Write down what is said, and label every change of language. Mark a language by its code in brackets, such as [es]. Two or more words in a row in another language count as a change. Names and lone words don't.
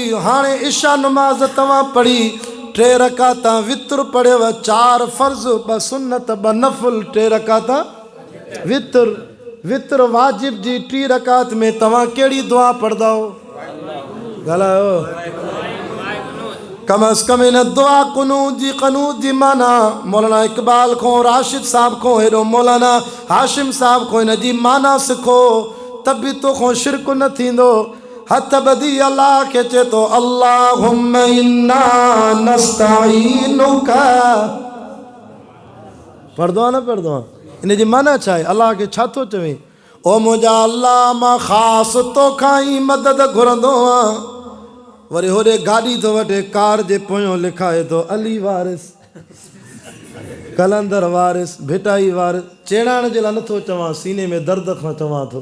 [sd] हाणे इशा नमाज़ तव्हां पढ़ी, 3 रकाता वित्र पढ़ियव, 4 फ़र्ज़, 2 सुन्नत, 2 नफ़ल, 3 रकाता वित्र। वित्र वाजिब जी 3 रकात में तव्हां कहिड़ी दुआ पढ़ंदा हो? ॻाल्हायो। कम अज़ कम इन दुआ कनूत जी माना मौलाना इकबाल को राशिद साहब को हेरो मौलाना हाशिम साहब को इन जी माना सिखो तभी तो को शिरक न थींदो। हथ बदी अल्लाह के चे तो [ar] اللهم إنا نستعينك [sd] पढ़दो न पढ़दो इन जी माना छा आहे अल्लाह के छा थो चवे ओ मुंहिंजा अल्लाह मां ख़ासि तोखां ई मदद घुरंदो आहियां। वरी होॾे गाॾी थो वठे कार जे पोयों लिखाए थो अली वारिस कलंदर वारिस भिटाई वारिस चेड़ाइण जे लाइ नथो चवां सीने में दर्द खां चवां थो।